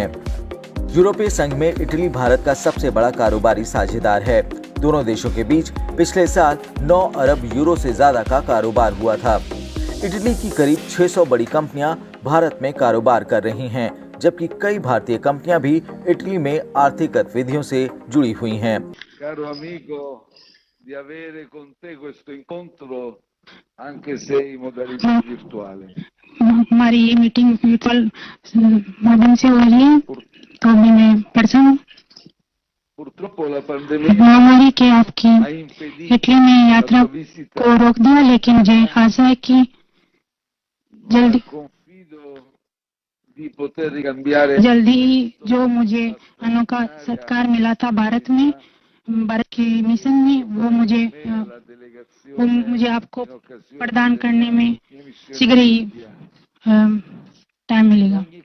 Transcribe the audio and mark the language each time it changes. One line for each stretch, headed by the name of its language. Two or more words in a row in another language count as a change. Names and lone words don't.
Hindi: यूरोपीय संघ में इटली भारत का सबसे बड़ा कारोबारी साझेदार है। दोनों देशों के बीच पिछले साल 9 अरब यूरो से ज्यादा का कारोबार हुआ था। इटली की करीब 600 बड़ी कंपनियां भारत में कारोबार कर रही हैं, जबकि कई भारतीय कंपनियां भी इटली में आर्थिक गतिविधियों से जुड़ी हुई हैं।
Italian: Caro amico, di avere con te questo incontro anche se in modalità virtuale.
Hindi: हमारी ये मीटिंग वर्चुअल माध्यम से हो रही है, तो भी मैं पर्सन हूँ। महामारी के आपकी इटली में यात्रा को रोक दिया, लेकिन मुझे आशा है कि जल्दी जो मुझे अनोखा सत्कार मिला था भारत के मिशन में, वो मुझे आपको प्रदान करने में शीघ्र ही टाइम मिलेगा।